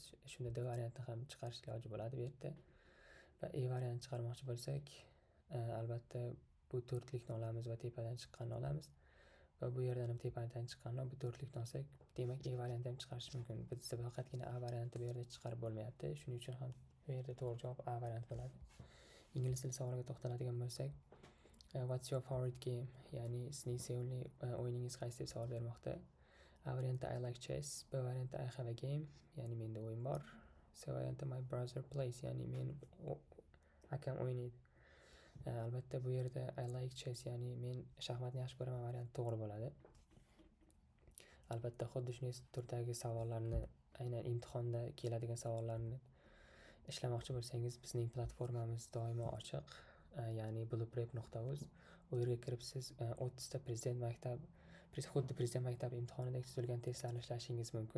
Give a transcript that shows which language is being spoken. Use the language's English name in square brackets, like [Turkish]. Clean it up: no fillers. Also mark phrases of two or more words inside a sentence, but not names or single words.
[Uzbek] Shunda D variantni ham chiqarish iloji bo'ladi bu yerda. Va E variantni chiqarmoqchi bo'lsak, albatta bu 4likni olamiz va tepadan chiqqanini olamiz. Va bu yerdan ham tepadan chiqqanini bu 4likni olsak, demak E variantni ham chiqarish mumkin. Bizda faqatgina A varianti bu yerda chiqarib bo'lmayapti. Shuning uchun ham bu yerda to'g'ri javob A variant bo'ladi. Ingliz tili savoliga to'xtaladigan bo'lsak, [English] what's your favorite game? [Uzbek] Ya'ni sizning sevimli o'yiningiz qaysi deb savol bermoqda. A variantda [English] I like chess. [Uzbek] B variantda [English] I have a game, [Uzbek] ya'ni menda o'yin bor. C variantda [English] my brother plays, [Uzbek] ya'ni akam o'ynaydi. Albatta bu yerda [English] I like chess, [Uzbek] ya'ni men shaxmatni yaxshi ko'raman varianti to'g'ri bo'ladi. Albatta xuddi shunday turdagi savollarni, aynan imtihonda keladigan savollarni ishlamoqchi bo'lsangiz, bizning platformamiz doimo ochiq, ya'ni blueprep.uz. U yerga kirib siz 30 ta xuddi prezident maktabi imtihonidek tuzilgan testlarni ishlashingiz mumkin.